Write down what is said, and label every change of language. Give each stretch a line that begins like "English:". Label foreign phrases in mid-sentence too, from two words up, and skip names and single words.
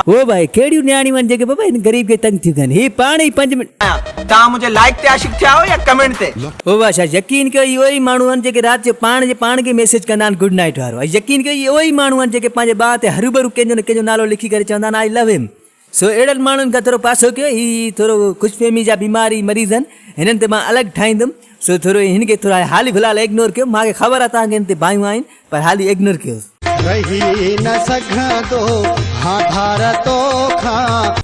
Sindhi: ओ भाई कहिड़ियूं न्याणियूं आहिनि जेके बाबा हिन गरीब खे तंग थियूं कनि, ही पाण ई 5 मिंट तव्हां मुंहिंजे लाइक ते आशिक थिया हो या कमेंट ते? ओ बादशाह, यकीन कयो इहो ई माण्हू आहिनि जेके राति जो पाण खे मैसेज कंदा आहिनि
English: good night
Sindhi: वारो, ऐं यकीन कयो इहो ई माण्हू आहिनि जेके पंहिंजे ॿार ते हरूभरू कंहिंजो न कंहिंजो नालो लिखी करे चवंदा आहिनि
English: I love him.
Sindhi: सो अहिड़नि माण्हुनि खां थोरो पासो कयो, ही थोरो ख़ुशफ़हमी जा बीमारी मरीज़ आहिनि, हिननि ते मां अलॻि ठाहींदुमि। सो थोरो हिन खे थोरा हाली फ़िलहाल इग्नोर कयो, मूंखे ख़बर आहे तव्हांखे हिन ते बायूं आहिनि, पर हाली इग्नोर कयो। रही न सघंदो हाँ धार तो खां।